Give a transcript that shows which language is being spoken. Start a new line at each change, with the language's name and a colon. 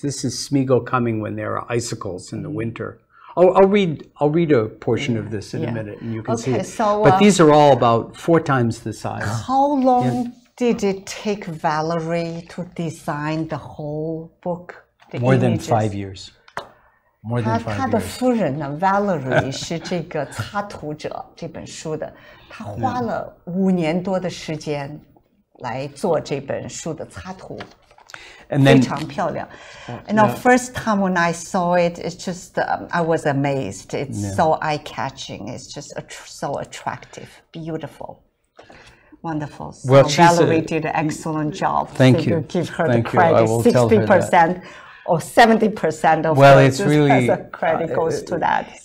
English: This is Smeagull coming when there are icicles in the winter. I'll read a portion of this in a minute, and you can see it. So, but these are all about 4 times the size. How long did it take Valerie to design the whole book? More than 5 years. More than 5 years.
Chinese: 他的夫人呢 ，Valerie 是这个插图者这本书的，他花了5年多的时间来做这本书的插图。非常漂亮。
English: And the first time when I saw it, it's just I was amazed. It's so eye-catching. It's just so attractive, beautiful, wonderful. So well, Valerie did an excellent job. Thank you. Give her the credit. 60% or 70% of her credit goes to that.